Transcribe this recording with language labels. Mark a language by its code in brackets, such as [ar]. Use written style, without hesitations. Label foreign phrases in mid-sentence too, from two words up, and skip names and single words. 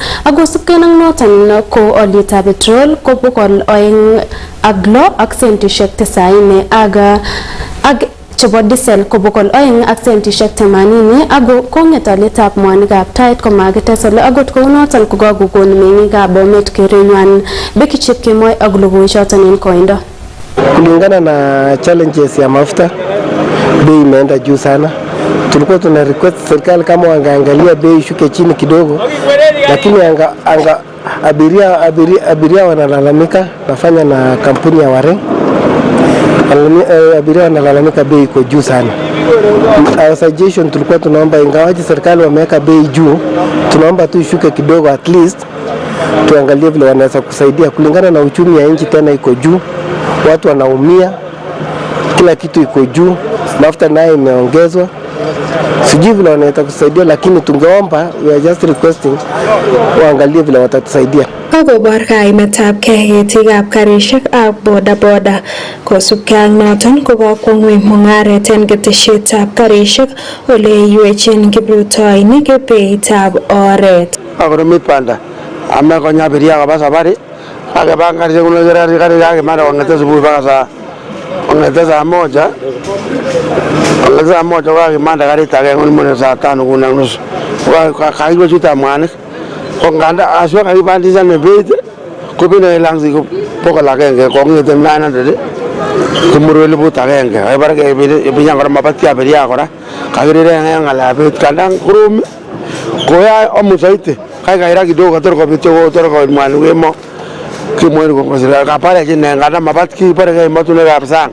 [kln] Akosubkei ak noton ko olietab petrol ko 206 ak sentishek 90 ak chebo diesel ko 200 ak sentishek 80 ako kong'et olietab mwanikab tait komakites ole agot kounoton kokakokon meng'ikab Emet kerenywan Becky Chepkemoi ak logoichoton en koindo. [sw] Kulingana na challenges ya mafuta, bei imeenda juu sana. Tulikuwa tuna request serikali kama wangeangalia bei shuke chini kidogo, lakini abiria wanalalamika. Nafanya na kampuni ya Wareng, abiria wanalalamika bei iko juu sana. [en] Our suggestion [sw] tulikuwa tunaomba, ingawaje serikali wameweka bei juu, tunaomba tu ishuke kidogo, [en] at least [sw] tuangalie vile wanaweza kusaidia kulingana na uchumi ya nchi. Tena iko juu, watu wanaumia, kila kitu iko juu, mafuta naye imeongezwa. Sijui vile wanaweza kusaidia, lakini tungeomba, [en] we are just requesting [sw] waangalie vile watatusaidia. [kln] Kakobor kaimetab ketikab karishek ak bodaboda kosubkei ak noton kokakwo ngweny mung'aret en keteshetab karishek ole iywechin kiprutoinik beitab oret. Akoromit banda ame konya abiria koba safari akipanga karishek kuno gari akimara kong'ete subuhi [sw] mpaka saa moja [kln] kakimanda karit agenge mune saa 5:30 kakiwe chutab mwanik ko nganda aswa kakipandishan beit kobine langsi ko 100 kong'ete 900 kumuru 1,000 kakipar kebinya kora mapati abiria kora kakirire ng'alekab beit kandang kurum koya omusaiti kaikaira kidogo kator kopityo kotor koit mwanik kemo kimweri kongosira kapare chine nganda mapat kipare keimatunekab sang.